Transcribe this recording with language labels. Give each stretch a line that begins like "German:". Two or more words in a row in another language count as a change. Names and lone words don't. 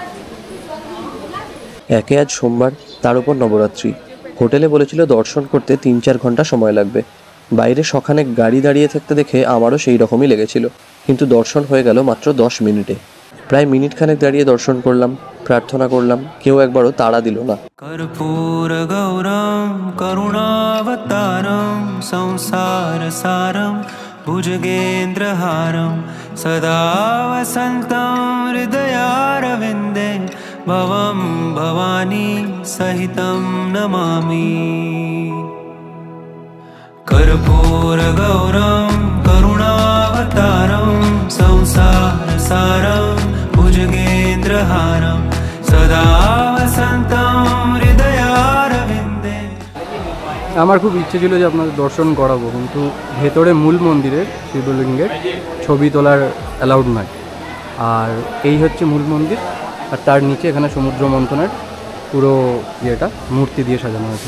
Bangla: একে আজ সোমবার, তার উপর নবরাত্রি। হোটেলে বলেছিল দর্শন করতে 3-4 ঘন্টা সময় লাগবে। বাইরে সখানেক গাড়ি দাঁড়িয়ে থাকতে দেখে আমারও সেই রকমই লেগেছিল, কিন্তু দর্শন হয়ে গেল মাত্র 10 মিনিটে। প্রায় মিনিট খানেক দাঁড়িয়ে দর্শন করলাম, প্রার্থনা করলাম, কেউ একবারও তাড়া দিল না।
Sanskrit: कर्पूर गौरम करुणावतारम संसार सारम भुजगेन्द्रहारम सदा वसन्तं हृदयारविन्दे भवं भवानी सहितं नमामि। कर्पूर गौरम करुणावतारम संसार सारम भुजगेन्द्रहारम सदा वसन्तं हृदयारविन्दे।
Bangla: আমার খুব ইচ্ছে ছিল যে আপনাদের দর্শন করাবো, কিন্তু ভেতরে মূল মন্দিরের শিবলিঙ্গের ছবি তোলার অ্যালাউড নয়। আর এই হচ্ছে মূল মন্দির, আর তার নিচে এখানে সমুদ্র মন্থনের পুরো ইয়েটা মূর্তি দিয়ে সাজানো হয়েছে।